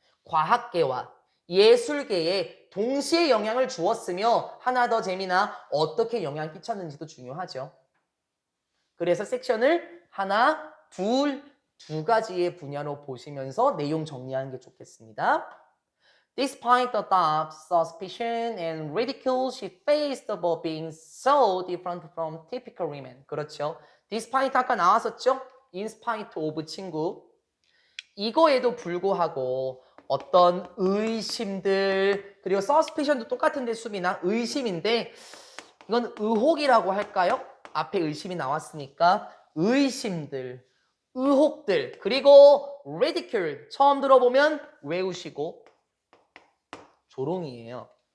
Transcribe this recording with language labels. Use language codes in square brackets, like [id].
[ko] 과학계와 예술계에 동시에 영향을 주었으며 하나 더 재미나 어떻게 영향을 끼쳤는지도 중요하죠. 그래서 섹션을 하나, 두 가지의 분야로 보시면서 내용 정리하는 게 좋겠습니다. [en] Despite the doubt, suspicion, and ridicule she faced about being so different from typical women. [ko] 그렇죠. Despite 아까 나왔었죠? [en] In spite of [ko] 친구. 이거에도 불구하고 어떤 의심들 그리고 suspicion도 똑같은데 수빈아 의심인데 이건 의혹이라고 할까요? 앞에 의심이 나왔으니까 의심들, 의혹들 그리고 ridicule 처음 들어보면 외우시고 조롱이에요.